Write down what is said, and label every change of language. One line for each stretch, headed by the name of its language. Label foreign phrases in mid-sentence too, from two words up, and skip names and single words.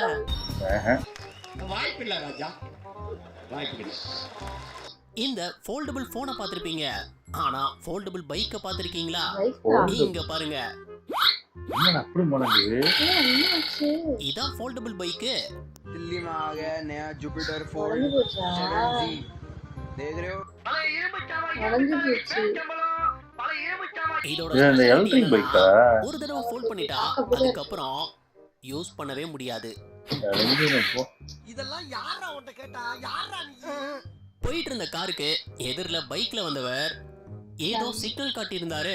Tamil: வாய்ப்பில்லை ராஜா, வாய்ப்பில்லை. இந்த
English: foldable phone
Tamil: பார்த்திருப்பீங்க. ஆனா
English: foldable bike
Tamil: பார்த்திருக்கீங்களா? Foldable. இங்க பாருங்க. என்ன அப்படி முடங்குது? என்னாச்சு? இதான்
English: foldable bike.
Hindi: दिल्ली में आ गया नया जुपिटर
Tamil: உடைஞ்சு फोल्ड போச்சா?
Hindi: 7G देख रहे हो
Tamil: உடைஞ்சு போச்சு. இதோட இது அந்த specialty எலக்ட்ரிக் என்னன்னா, பைக்கா? ஒரு தடவை ஃபோல்ட் பண்ணிட்டா அதுக்கப்புறம் யூஸ் பண்ணவே முடியாது. போ. இதெல்லாம் யாரா உன்கிட்ட கேட்டா? யாரா நீ? போயிட்டு இருந்த காருக்கு எதிரில பைக்ல வந்தவர் ஏதோ சிக்னல் காட்டியிருந்தாரு.